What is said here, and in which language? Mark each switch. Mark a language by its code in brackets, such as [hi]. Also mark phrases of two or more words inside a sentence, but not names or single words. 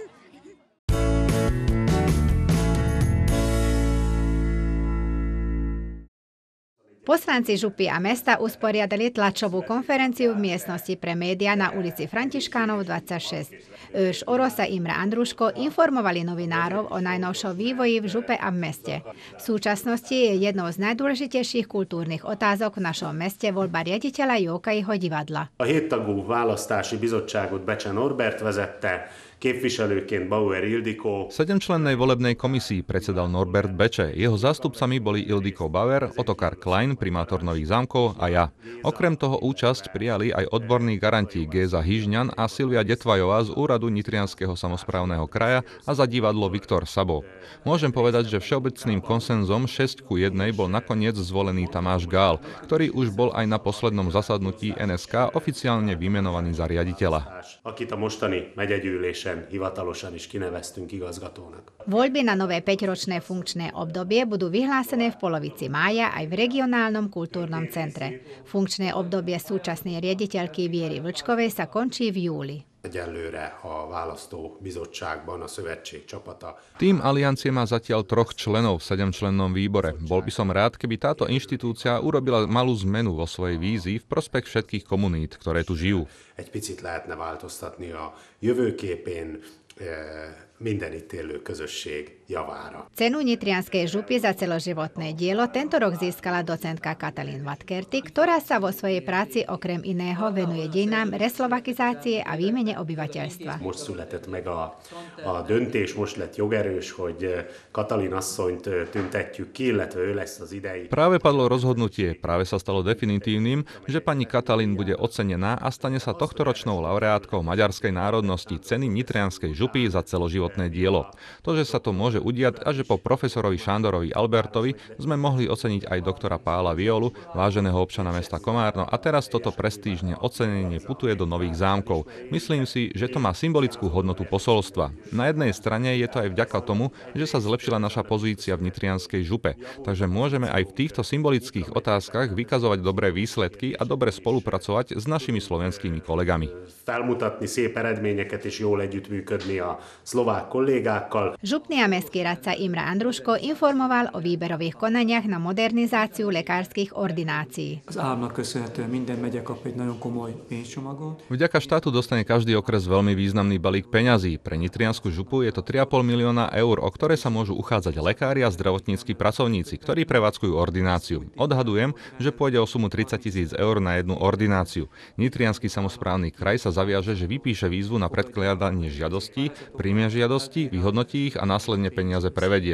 [sk] Poslanci župy a mesta usporiadali tlačovú konferenciu v miestnosti pre médiá na ulici Františkánov 26. Őrs Orosz a Imre Andruško informovali novinárov o najnovšom vývoji v župe a v meste. V súčasnosti je jednou z najdôležitejších kultúrnych otázok v našom meste voľba riaditeľa Jókaiho divadla. [hu] A 7-tagú választási bizottságot Becse Norbert vezette, képviselőként Bauer Ildikó. [sk] 7-člennej volebnej komisii predsedal Norbert Beče. Jeho zástupcami boli Ildikó Bauer, Otakar Klein, primátor Nových Zámkov a ja. Okrem toho účasť prijali aj odborní garanti Géza Hyžňan a Silvia Detvajová z úradu Nitrianskeho samosprávneho kraja a za divadlo Viktor Sabo. Môžem povedať, že všeobecným konsenzom 6:1 bol nakoniec zvolený Tamáš Gál, ktorý už bol aj na poslednom zasadnutí NSK oficiálne vymenovaný za riaditeľa. [hu] Akit a mostani megyegyűlésen hivatalosan is kineveztünk igazgatónak. [sk] Voľby na nové 5-ročné funkčné obdobie budú vyhlásené v polovici mája aj v regionálnom kultúrnom centre. Funkčné obdobie súčasnej riaditeľky Viery Vlčkovej sa končí v júli. [hu] Egyelőre a választó bizottságban a szövetség csapata. [sk] Tým aliancie má zatiaľ 3 členov v 7-člennom výbore. Bol by som rád, keby táto inštitúcia urobila malú zmenu vo svojej vízii v prospech všetkých komunít, ktoré tu žijú. [hu] Egy picit lehetne változtatni a jövőképén minden itt élő közösség javára. [sk] Cenu Nitrianskej župy za celoživotné dielo tento rok získala docentka Katalin Vatkerty, ktorá sa vo svojej práci okrem iného venuje dejinám reslovakizácie a výmene obyvateľstva. [hu] Most született meg a döntés, most lett jogerős, hogy Katalin asszonyt tüntetjük ki, illetve ő lesz az idei. [sk] Práve padlo rozhodnutie, práve sa stalo definitívnym, že pani Katalin bude ocenená a stane sa tohtoročnou laureátkou maďarskej národnosti ceny Nitrianskej župy za celoživotné životné dielo. To, že sa to môže udiať a že po profesorovi Šandorovi Albertovi sme mohli oceniť aj doktora Pála Violu, váženého občana mesta Komárno, a teraz toto prestížne ocenenie putuje do Nových Zámkov. Myslím si, že to má symbolickú hodnotu posolstva. Na jednej strane je to aj vďaka tomu, že sa zlepšila naša pozícia v nitrianskej župe, takže môžeme aj v týchto symbolických otázkach vykazovať dobré výsledky a dobre spolupracovať s našimi slovenskými kolegami. [hu] Felmutatni szép eredményeket és jól együttműködni a szlovák kollégákkal. [sk] Župný a mestský radca Imre Andruško informoval o výberových konaniach na modernizáciu lekárskych ordinácií. [hu] Az államnak köszönhetően minden megye kap egy nagyon komoly pénzcsomagot. [sk] Vďaka štátu dostane každý okres veľmi významný balík peňazí. Pre nitriansku župu je to 3,5 milióna eur, o ktoré sa môžu uchádzať lekári a zdravotnícki pracovníci, ktorí prevádzkujú ordináciu. Odhadujem, že pôjde o sumu 30 000 eur na jednu ordináciu. Nitriansky samosprávny kraj sa zaviaže, že vypíše výzvu na predkladanie žiadostí, príjme žiadosti, vyhodnotí ich a následne peniaze prevedie.